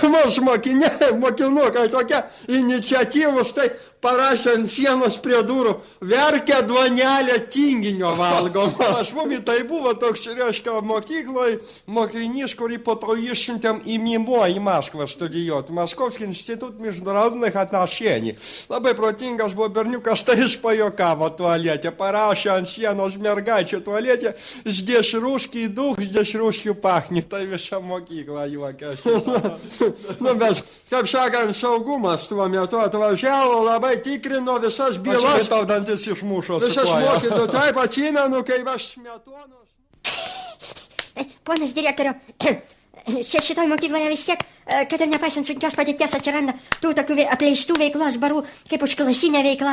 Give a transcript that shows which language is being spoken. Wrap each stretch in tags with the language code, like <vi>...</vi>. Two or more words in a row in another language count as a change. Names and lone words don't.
<lt>O pas mus mokinukai tokie iniciatyvus, tai parašė ant sienos prie durų, verkia duonelę tinginio valgoma. Aš mumi tai buvo toks, reiškia, mokykloje mokinys, kurį po to išsiuntėm į Mimo, į Maskvą studijuoti.</lt> <ru>Московский институт международных отношений.</ru> <lt>Labai protingas buvo berniukas, tai jis pajokavo tualete, parašė ant sienos mergaičių tualete,</lt> <ru>здесь русский дух, здесь русский пахнет.</ru> <lt>Tai visa mokykla juokėsi. Nu, bet, kaip sakant, saugumas tuo metu atvažiavo, labai tikrino visas bylas. Aš tau dantis išmušo su Visas koja. mokytų, taip atsimenu, kaip aš Smetonos. Ponas direktoriau, šitoj mokykloje vis tiek, kad ir nepaisant sunkios padėties atsiranda tų tokių apleistų veiklos barų, kaip užklasinė veikla.</lt>